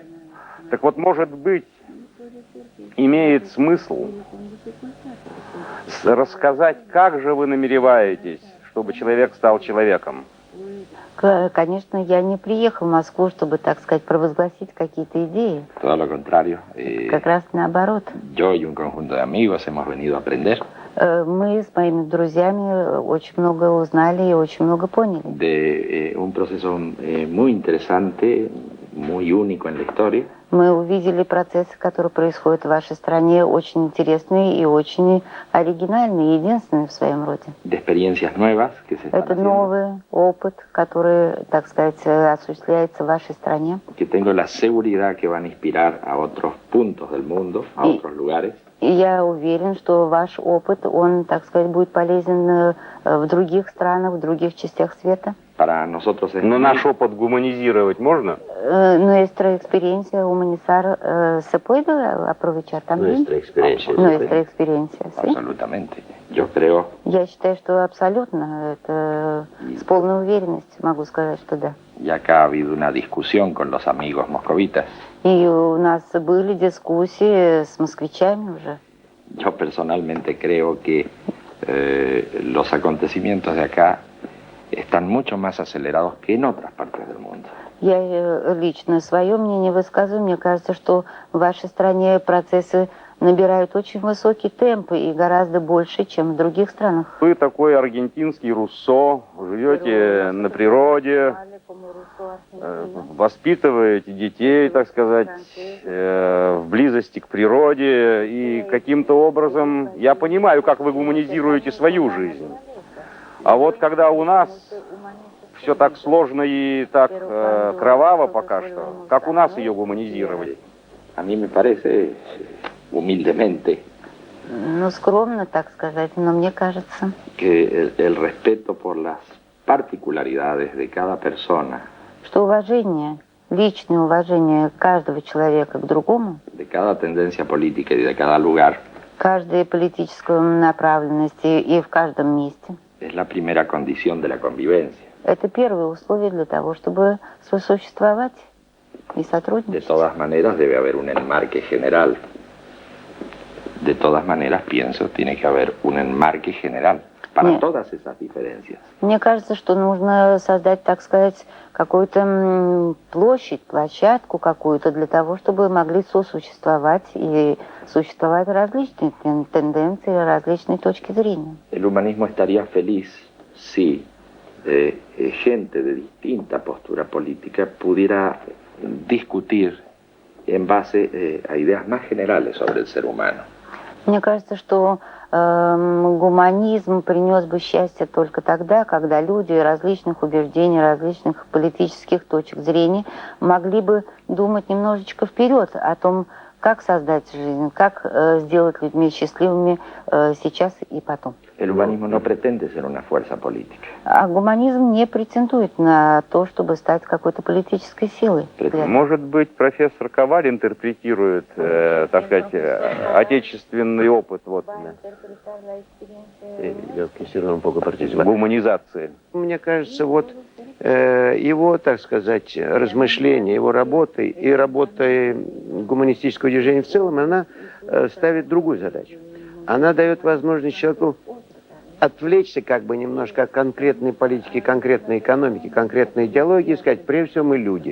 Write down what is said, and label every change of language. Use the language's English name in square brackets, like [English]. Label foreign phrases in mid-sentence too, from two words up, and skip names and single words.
[Russian] Так вот, может быть, имеет смысл рассказать, как же вы намереваетесь, чтобы человек стал человеком? Конечно, я не приехал в Москву, чтобы, так сказать, провозгласить какие-то идеи. [Spanish] Todo lo contrario. [Russian] Как раз наоборот. [Spanish] Yo y un conjunto de amigos hemos venido a aprender. [Russian] Мы с моими друзьями очень много узнали и очень много поняли. [Spanish] De un proceso muy interesante, muy único en la historia. [Russian] Мы увидели процессы, которые происходят в вашей стране, очень интересные и очень оригинальные, единственные в своем роде. [Spanish] De experiencias nuevas que se están [Russian] Это [Spanish] haciendo. [Russian] новый опыт, который, так сказать, осуществляется в вашей стране. [Spanish] Que tengo la seguridad que van a inspirar a otros puntos del mundo, a otros lugares. [Russian] И я уверен, что ваш опыт, он, так сказать, будет полезен в других странах, в других частях света. [Spanish] Para nosotros es [Russian] Но наш опыт гуманизировать можно? [Spanish] Nuestra experiencia humanizar se puede aprovechar también. nuestra experiencia. Nuestra experiencia, sí. Absolutamente. Yo creo. [Russian] Я считаю, что абсолютно, это с полной уверенностью могу сказать, что да. [Spanish] Y acá ha habido una discusión con los amigos moscovitas. [Russian] И у нас были дискуссии с москвичами уже. [Spanish] Yo personalmente creo que los acontecimientos de acá están mucho más acelerados que en otras partes del mundo. [Russian] Я лично свое мнение высказываю. Мне кажется, что в вашей стране процессы набирают очень высокий темп и гораздо больше, чем в других странах. Вы такой аргентинский Руссо, живете на природе, воспитываете детей, так сказать, в близости к природе, и каким-то образом, я понимаю, как вы гуманизируете свою жизнь. А вот когда у нас все так сложно и так кроваво пока что, как у нас ее гуманизировать? [Spanish] A mí me parece, humildemente, [Russian] Ну, скромно, так сказать, но мне кажется, [Spanish] que el respeto por las particularidades de cada persona, [Russian] что уважение, личное уважение каждого человека к другому, [Spanish] de cada tendencia política y de cada lugar, [Russian] каждой политической направленности и в каждом месте, [Spanish] es la primera condición de la convivencia. [Russian] это первое условие для того, чтобы сосуществовать. и [Spanish] De [Russian] сотрудничать. [Spanish] todas maneras, debe haber un enmarque general. De todas maneras, pienso, tiene que haber un enmarque general para [Russian] Нет. [Spanish] todas esas diferencias. [Russian] Мне кажется, что нужно создать, так сказать, какую-то площадь, площадку какую-то для того, чтобы могли сосуществовать и существовать различные тенденции, различные точки зрения. [Spanish] El humanismo estaría feliz si gente de distinta postura política pudiera discutir en base a ideas más generales sobre el ser humano. [Russian] Мне кажется, что гуманизм принес бы счастье только тогда, когда люди различных убеждений, различных политических точек зрения могли бы думать немножечко вперед о том, как создать жизнь, как сделать людьми счастливыми сейчас и потом. [Spanish] El humanismo no pretende ser una fuerza política. [Russian] А гуманизм не претендует на то, чтобы стать какой-то политической силой. Может быть, профессор Коваль интерпретирует, так сказать, отечественный опыт вот, [Spanish] Yo quisiera un poco participar. [Russian] гуманизации. Мне кажется, вот его, так сказать, размышления, его работы и работа гуманистического движения в целом, она ставит другую задачу. Она дает возможность человеку отвлечься как бы немножко от конкретной политики, конкретной экономики, конкретной идеологии и сказать, прежде всего, мы люди.